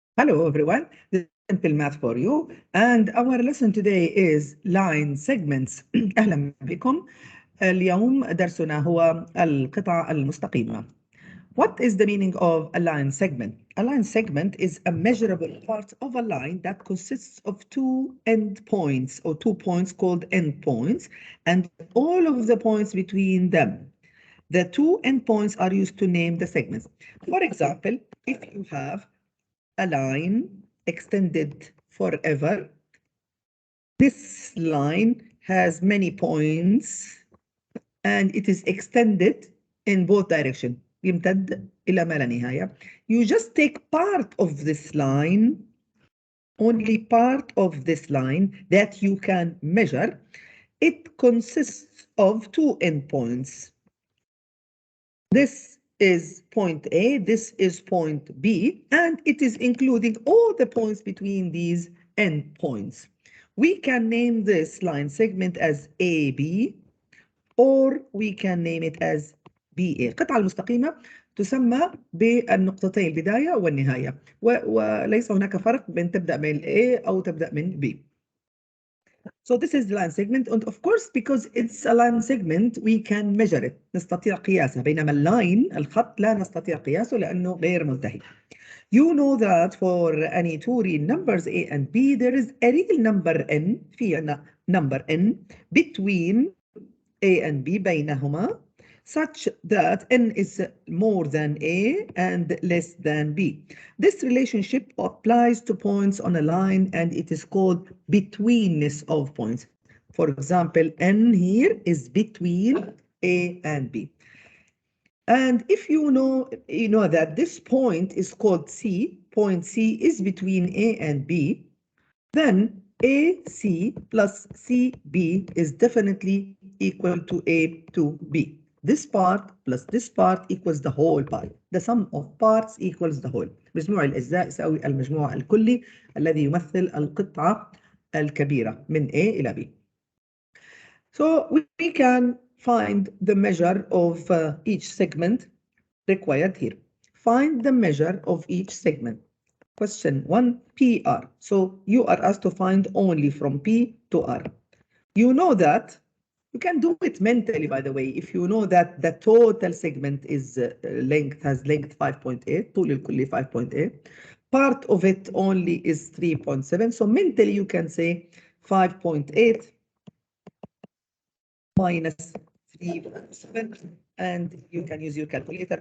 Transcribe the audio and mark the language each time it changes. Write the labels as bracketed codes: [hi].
[en] Hello everyone, this is Simple Math for you and our lesson today is line segments. [ar] أهلا بكم. اليوم درسنا هو القطع المستقيمة. [en] What is the meaning of a line segment? A line segment is a measurable part of a line that consists of two endpoints or 2 points called endpoints and all of the points between them. The two endpoints are used to name the segments. For example, if you have a line extended forever, this line has many points and it is extended in both directions. [ar] يمتد إلى ما لا نهاية. [en] You just take part of this line, only part of this line that you can measure. It consists of two endpoints. This is point A, this is point B, and it is including all the points between these endpoints. We can name this line segment as AB, or we can name it as BA. [ar] القطعة المستقيمة تسمى بالنقطتين البداية والنهاية، وليس هناك فرق بين تبدأ من A أو تبدأ من B. [en] So this is the line segment, and of course because it's a line segment we can measure it. [ar] نستطيع قياسه، بينما اللاين الخط لا نستطيع قياسه لأنه غير منتهي. [en] You know that for any two real numbers A and B there is a real number N، [ar] في عندنا [en] number N between A and B [ar] بينهما [en] such that N is more than A and less than B. This relationship applies to points on a line and it is called betweenness of points. For example, N here is between A and B. And if you know that this point is called C, point C is between A and B, then AC plus CB is definitely equal to A to B. This part plus this part equals the whole part. The sum of parts equals the whole. [ar] مجموع الأجزاء يساوي المجموع الكلي الذي يمثل القطعة الكبيرة من A إلى B. [en] So we can find the measure of each segment required here. Find the measure of each segment. Question 1, PR. So you are asked to find only from P to R. You know that, you can do it mentally by the way, if you know that the total segment is has length 5.8, [ar] طول الكلي [en] 5.8, part of it only is 3.7, so mentally you can say 5.8 minus 3.7, and you can use your calculator.